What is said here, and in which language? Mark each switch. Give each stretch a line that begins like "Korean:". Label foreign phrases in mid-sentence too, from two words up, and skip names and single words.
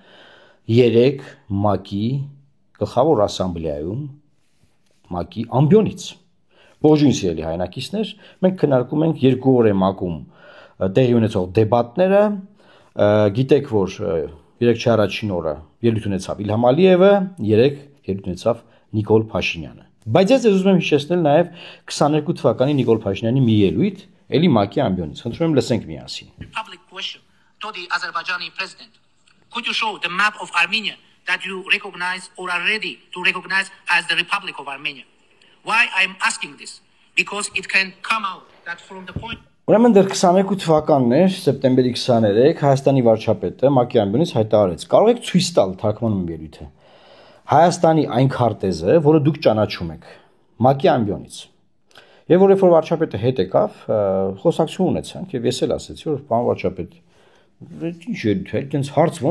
Armenian: 3 ՄԱԿ-ի գլխավոր ասամբլեայում ՄԱԿ-ի ամբիոնից։ Ողջույն սիրելի հայրենակիցներ, մենք քննարկում ենք 2 օր է ՄԱԿ-ում տեղի ունեցող դեբատները, գիտեք, որ 3 առաջին օրը ելույթ ունեցավ Իլհամ Ալիևը, 3 ելույթ ունեցավ Նիկոլ Փաշինյանը։ Բայց ես ուզում եմ հիշեցնել նաև 22 թվականի Նիկոլ Փաշինյանի մի ելույթ, էլի ՄԱԿ-ի ամբիոնից։ Խնդրում եմ լսենք միասին։
English: Public question to the Azerbaijani president. Could you show the map of Armenia that you recognize or are ready to recognize as the Republic of Armenia? Why I'm asking this? Because it can come out that from the point
Armenian: Ուրեմն դեռ 22 թվականն էր, սեպտեմբերի 23, Հայաստանի վարչապետը ՄԱԿ-ի ամբիոնից հայտարարեց. կարող եք ցույց տալ թարգմանում ելույթը։ Հայաստանի այն քարտեզը, որը դուք ճանաչում եք, ՄԱԿ-ի ամբիոնից։ Եվ որ վարչապետը հետ եկավ, խոսակցություն ունեցանք, եւ ես էլ ասեցի, որ պարոն վարչապետ, ինչ ելույթ է, այդպես հարց ոնց